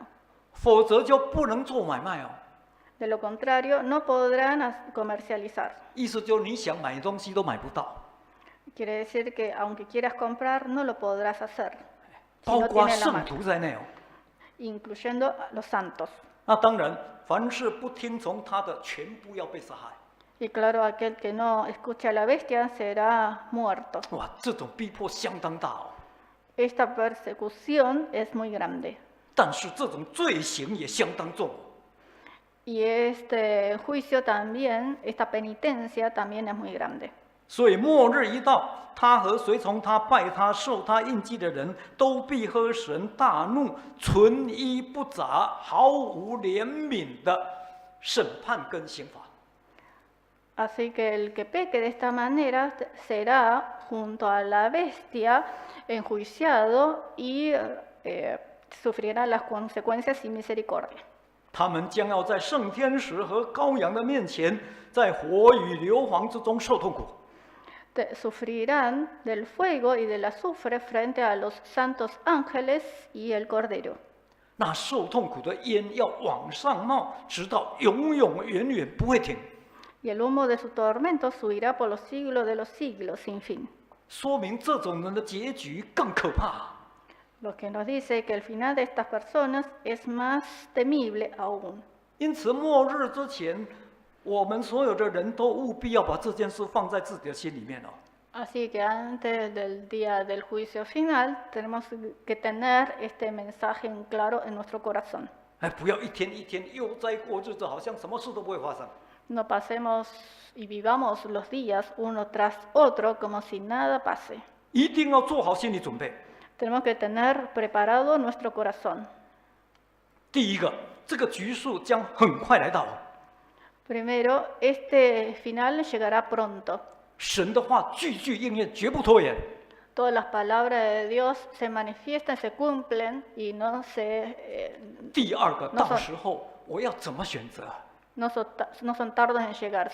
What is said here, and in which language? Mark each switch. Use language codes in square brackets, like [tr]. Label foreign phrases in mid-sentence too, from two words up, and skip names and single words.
[zh] 否则就不能做买卖哦。 [es] De lo contrario, no podrán comercializar. [zh] 意思就是你想买东西都买不到， [es] Quiere decir que aunque quieras comprar, no lo podrás hacer, si [zh] 包 [es] no [zh] 括 [es] tiene la [zh] 圣 [es] marca, [zh] 徒在内哦。 [es] incluyendo a los santos. [zh] 那当然，凡是不听从他的，全部要被杀害。 [es] Y claro, aquel que no escucha a la bestia será muerto. [zh] 哇，这种逼迫相当大哦。 [es] Esta persecución es muy grande. [zh] 但是这种罪行也相当重。 [es] Y este juicio también, esta penitencia también es muy grande. [zh] 所以末日一到，他和随从他、拜他、受他印记的人都必喝神大怒、存一不杂、毫无怜悯的审判跟刑罚。 [es] Así que el que peque de esta manera será junto a la bestia enjuiciado y sufrirá las consecuencias sin misericordia. [zh] 他们将要在圣天使和羔羊的面前，在火与硫磺之中受痛苦。 [es] Sufrirán del fuego y del azufre frente a los santos ángeles y el cordero. [zh] 那受痛苦的烟要往上冒，直到永永远远不会停。 [es] Y el humo de su tormento subirá por los siglos de los siglos sin fin. [zh] 说明这种人的结局更可怕。 [es] Lo que nos dice que el final de estas personas es más temible aún. [zh] 因此，末日之前，我们所有的人都务必要把这件事放在自己的心里面哦。 [es] Así que antes del día del juicio final, tenemos que tener este mensaje en claro en nuestro corazón. [zh] 哎，不要一天一天又在过日子，好像什么事都不会发生。 [es] No pasemos y vivamos los días uno tras otro como si nada pase. [zh] 一定要做好心理准备。 [es] Tenemos que tener preparado nuestro corazón. [zh] 第一个，这个局数将很快来到。 [es] Primero, este final llegará pronto. [zh] 神的话句句应验，绝不拖延。 [es] Todas las palabras de Dios se manifiestan, se cumplen y no se [zh] 第二个， [es] no [zh] 到 [es] son- [zh] 时候我要怎么选择？ [es] no son tardos en llegar.